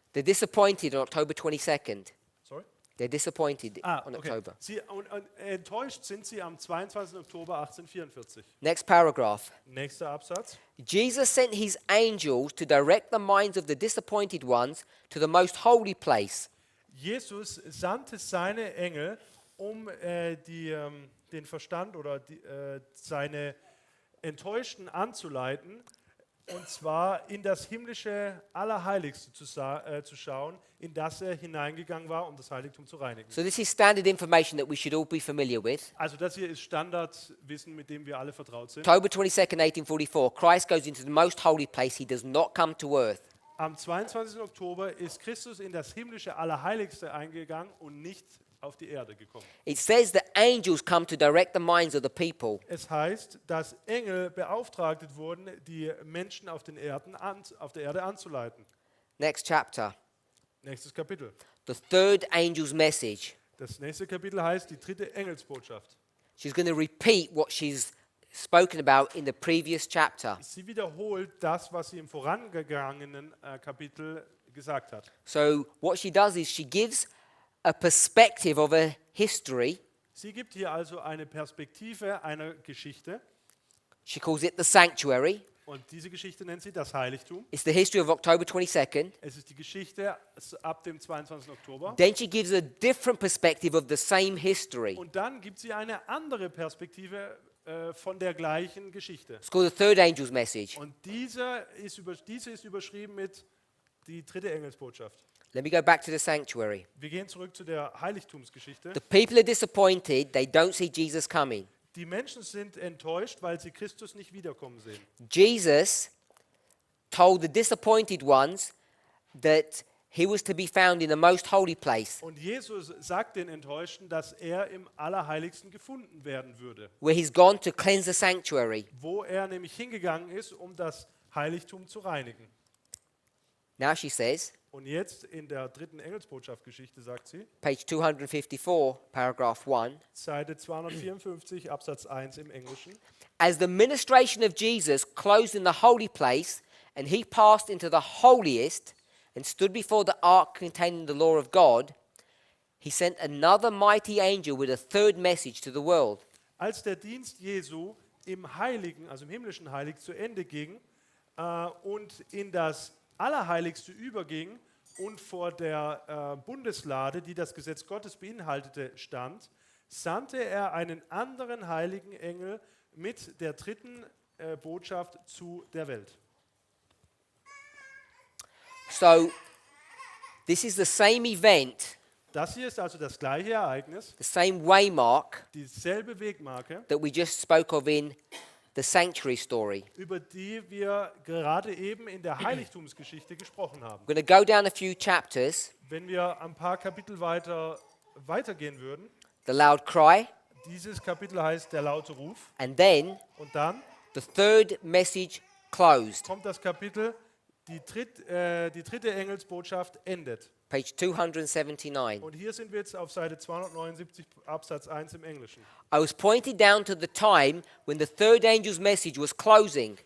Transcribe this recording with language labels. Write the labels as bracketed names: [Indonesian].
[English] They're disappointed on October 22nd. Sorry? They're disappointed on Okay. October. [German] Und enttäuscht sind sie am 22. Oktober 1844. [English] Next paragraph. [German] Nächster Absatz. [English] Jesus sent his angels to direct the minds of the disappointed ones to the most holy place. [German] Jesus sandte seine Engel, um den Verstand oder seine Enttäuschten anzuleiten, und zwar in das himmlische Allerheiligste zu schauen, in das er hineingegangen war, um das Heiligtum zu reinigen. [English] So this is standard information that we should all be familiar with. [German] Also das hier ist Standardwissen, mit dem wir alle vertraut sind. [English] October 22nd, 1844, Christ goes into the most holy place. He does not come to earth. [German] Am 22. Oktober ist Christus in das himmlische Allerheiligste eingegangen und nicht auf die Erde gekommen. [English] It says that angels come to direct the minds of the people. [German] Es heißt, dass Engel beauftragt wurden, die Menschen auf der Erde anzuleiten. [English] Next chapter. [German] Nächstes Kapitel. [English] The third angel's message. [German] Das nächste Kapitel heißt die dritte Engelsbotschaft. [English] She's going to repeat what she's spoken about in the previous chapter. [German] Sie wiederholt das, was sie im vorangegangenen Kapitel gesagt hat. [English] So what she does is she gives a perspective of a history. [German] Sie gibt hier also eine Perspektive einer Geschichte [English] She calls it the sanctuary. [German] und diese Geschichte nennt sie das Heiligtum. [English] It's the history of October 22nd. [German] Es ist die Geschichte ab dem 22. Oktober. [English] Then she gives a different perspective of the same history. [German] Und dann gibt sie eine andere Perspektive von der gleichen Geschichte. [English] It's called the third angel's message. [German] Und diese ist überschrieben mit die dritte Engelsbotschaft. [English] Let me go back to the sanctuary. [German] Wir gehen zurück zu der Heiligtumsgeschichte. [English] The people are disappointed. They don't see Jesus coming. [German] Die Menschen sind enttäuscht, weil sie Christus nicht wiederkommen sehen. [English] Jesus told the disappointed ones that he was to be found in the most holy place, [German] Und Jesus sagt den Enttäuschten, dass er im Allerheiligsten gefunden werden würde, [English] where he's gone to cleanse the sanctuary. [German] wo er nämlich hingegangen ist, um das Heiligtum zu reinigen. [English] Now she says, [German] Und jetzt in der dritten Engelsbotschaft-Geschichte sagt sie, [English] page 254, paragraph 1, [German] Seite 254, Absatz 1 im Englischen. [English] as the ministration of Jesus closed in the holy place, and he passed into the holiest and stood before the ark containing the law of God, he sent another mighty angel with a third message to the world. [German] Als der Dienst Jesu im Heiligen, also im himmlischen Heilig, zu Ende ging und in das Allerheiligste überging und vor der Bundeslade, die das Gesetz Gottes beinhaltete, stand, sandte er einen anderen heiligen Engel mit der dritten Botschaft zu der Welt. [English] So, this is the same event, [German] Das hier ist also das gleiche Ereignis, [English] the same waymark [German] dieselbe Wegmarke, [English] that we just spoke of in the sanctuary story. [German] über die wir gerade eben in der Heiligtumsgeschichte gesprochen haben. [English] We're going to go down a few chapters. [German] Wenn wir ein paar Kapitel weitergehen würden, [English] The loud cry, [German] dieses Kapitel heißt der laute Ruf, [English] and then [German] und dann [English] the third message closed, [German] kommt das Kapitel, die dritte Engelsbotschaft endet. [English] page 279. [German] Und hier sind wir jetzt auf Seite 279 Absatz 1 im Englischen. [English] I was pointed down to the time when the third angel's message was closing.